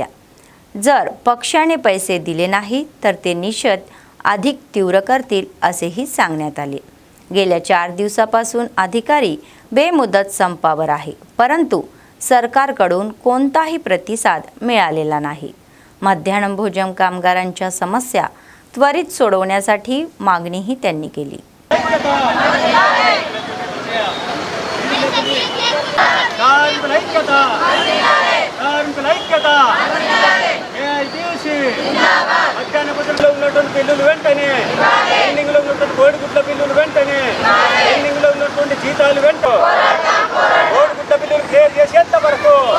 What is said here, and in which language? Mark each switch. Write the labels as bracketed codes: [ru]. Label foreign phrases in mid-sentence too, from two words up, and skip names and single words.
[mr] जर पक्षाने पैसे दिले नाही तर ते निषेध अधिक तीव्र करतील असेही सांगण्यात आले. गेल्या 4 दिवसापासून अधिकारी बेमुदत संपावर आहे, परंतु सरकारकडून कोणताही प्रतिसाद मिळालेला नाही. मध्यान्ह भोजन कामगारांच्या समस्या त्वरित सोडवण्यासाठी मागणीही त्यांनी केली. [te] బిల్లులు వెంటనే ఎండింగ్లో ఉన్నటువంటి కోడిగుడ్ల బిల్లులు వెంటనే ఎండింగ్లో ఉన్నటువంటి జీతాలు వెంట కోడిగుడ్ల బిల్లులు క్లియర్ చేసేంత వరకు